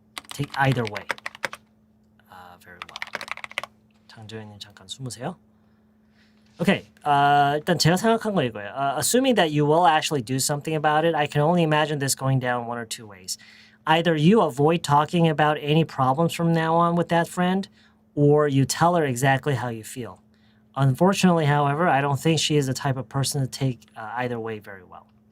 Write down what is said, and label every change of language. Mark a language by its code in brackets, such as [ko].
[en] Take either way very well. [ko] 장조연님 잠깐 숨으세요. Okay, 일단 제가 생각한 거 이거예요. [en] Assuming that you will actually do something about it, I can only imagine this going down one or two ways. Either you avoid talking about any problems from now on with that friend, or you tell her exactly how you feel. Unfortunately, however, I don't think she is the type of person to take either way very well.